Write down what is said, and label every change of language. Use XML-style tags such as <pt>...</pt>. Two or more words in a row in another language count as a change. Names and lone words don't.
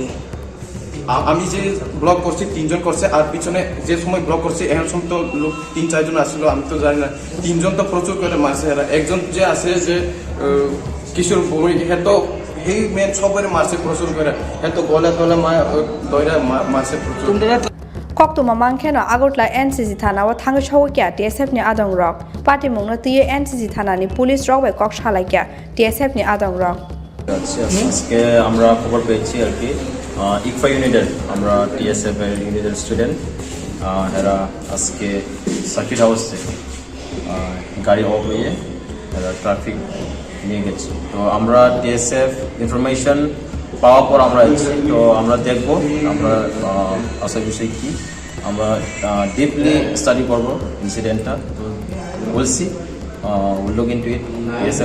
<bn>আমি যে ব্লক করছি 3 জন করছে আর পিছনে যে সময় ব্লক করছি এখন সময় তো লোক 3-4 জন আসছিল আমি তো জানি না 3 জন তো প্রচুর করে মারছে এরা একজন যে আছে যে কিশোর ভৌমিক হে তো এই মেন সবাই মারছে প্রচুর করে হে তো গলা দইরা মারছে প্রচুর</bn> <trp>Koktuma mangkeno agotla NCC thana wa thang chhawkya TSF ni adong rok party mungna tiye NCC thana ni police rok bai kok shalaikia TSF ni adong rok</trp> <bn>আজকে আমরা খবর পেয়েছি আর কি ইকফা ইউনিটের আমরা টিএসএফ এর ইউনিটের স্টুডেন্ট এরা আজকে</bn> <en>circuit house</en> <bn>থেকে গাড়ি অফ হয়ে এরা ট্রাফিক নিয়ে গেছে তো আমরা টিএসএফ ইনফরমেশন পাওয়ার পর আমরা এসেছি তো আমরা দেখবো আমরা আসল বিষয় কি আমরা</bn> <en>deeply study</en> <bn>করবো ইনসিডেন্টটা তো বলছি</bn> <en>will look into it</en> <bn>টিএসএফ।</bn>